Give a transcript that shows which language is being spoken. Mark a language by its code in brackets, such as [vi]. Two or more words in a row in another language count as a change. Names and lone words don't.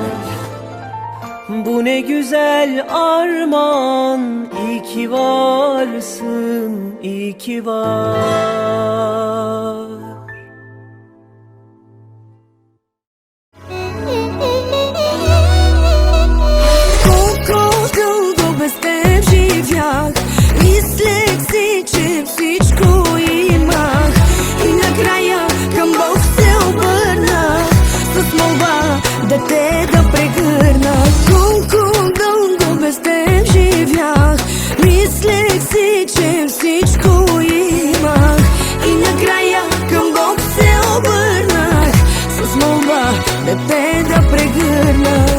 [tr] Bu ne güzel armağan, iyi ki varsın, iyi ki var. [bg] Долго без теб живях, мислех си, че всичко имах, и накрая към Бог се обърнах с молба да те да прегърна. Колко дълго без теб живях, мислех си, че всичко имах, и накрая към Бог се обърнах с молба да те да прегърна.